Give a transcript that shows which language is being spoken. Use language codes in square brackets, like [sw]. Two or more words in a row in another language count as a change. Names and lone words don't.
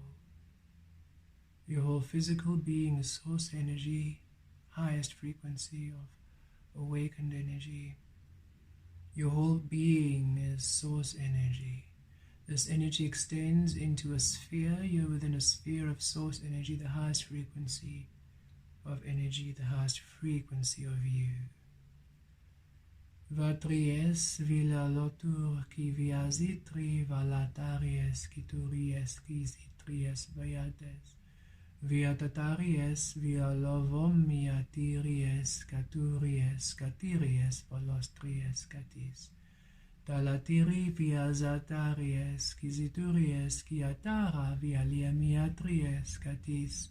[en] Your whole physical being is source energy, highest frequency of awakened energy. Your whole being is source energy. This energy extends into a sphere. You're within a sphere of source energy, the highest frequency of energy, the highest frequency of you. Vatries vila lotur ki viazitri valataries ki turies ki zitries vayates. Viatataries via lovom miatiries caturies catiries valostries catis. Talatiri via zataries quisituries quiatara via liamiatries catis.